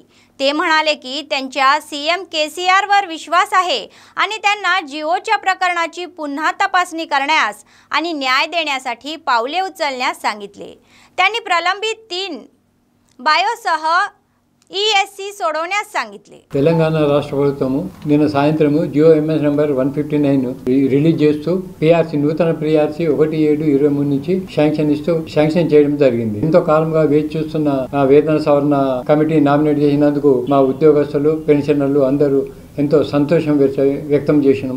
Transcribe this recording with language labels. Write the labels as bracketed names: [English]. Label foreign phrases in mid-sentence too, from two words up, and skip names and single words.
[Marathi] ते म्हणाले की त्यांच्या CM KCR वर विश्वास आहे आणि त्यांना जिओच्या प्रकरणाची पुन्हा तपासणी करण्यास आणि न्याय देण्यासाठी पावले उचलण्यास सांगितले. त्यांनी प्रलंबित 3 बायोसह ESC सोडवण्यास सांगितले. [Telugu] తెలంగాణ రాష్ట్ర ప్రభుత్వము నిన్న సాయంత్రము జియో MS నంబర్ 159 రిలీజ్ చేస్తూ PRC నూతన PRC 17/23 నుంచి శాంక్షన్ చేయడం జరిగింది. ఎంతో కాలంగా వేచి చూస్తున్న వేతన సవరణ కమిటీ నామినేట్ చేసినందుకు మా ఉద్యోగస్తులు పెన్షనర్లు అందరూ ఎంతో సంతోషం వ్యక్తం చేసినాము.